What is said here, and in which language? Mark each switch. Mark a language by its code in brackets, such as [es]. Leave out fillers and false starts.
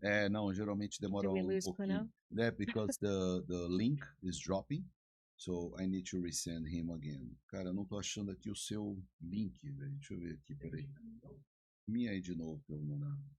[pt] Não, geralmente demora pouquinho. [en] Yeah, because the link is dropping, so I need to resend him again. [pt] Cara, eu não tô achando aqui o seu link, velho. Deixa eu ver aqui, peraí. Me aí de novo pra eu mandar.